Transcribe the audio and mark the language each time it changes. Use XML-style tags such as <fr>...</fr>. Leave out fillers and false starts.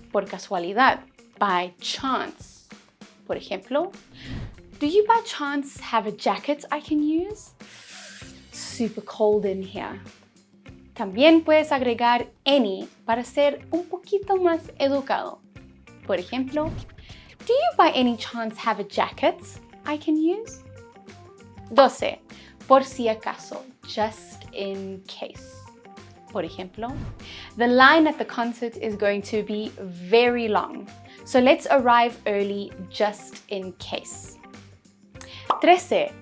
<es>Por casualidad,</es> <en>by chance.</en> <es>Por ejemplo,</es> <en>do you by chance have a jacket I can use? Super cold in here.</en> <es>También puedes agregar any para ser un poquito más educado. Por ejemplo,</es> <en>do you by any chance have a jacket I can use? 12.</en> <es>Por si acaso,</es> <en>just in case.</en> <es>Por ejemplo,</es> <en>the line at the concert is going to be very long, so let's arrive early just in case. 13.</en>